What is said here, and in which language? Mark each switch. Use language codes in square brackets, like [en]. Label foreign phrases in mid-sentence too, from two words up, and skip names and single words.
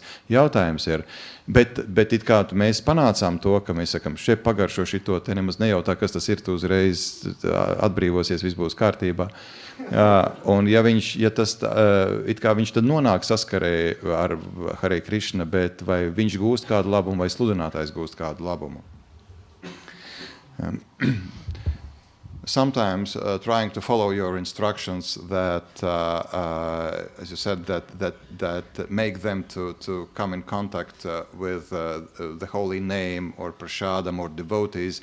[lv] Jautājums ir, bet it kā mēs panācām to, ka mēs sakam, šeit pagaršo šito, te nemaz nejautā, kas tas ir, tu uzreiz atbrīvosies, viss būs kārtībā. Un ja viņš tad nonāk saskarē ar Hare Krishna, bet vai viņš gūst kādu labumu, vai sludinātājs gūst kādu labumu? [en] Sometimes trying to follow your instructions that, as you said, that make them to come in contact with the holy name or prashadam or devotees.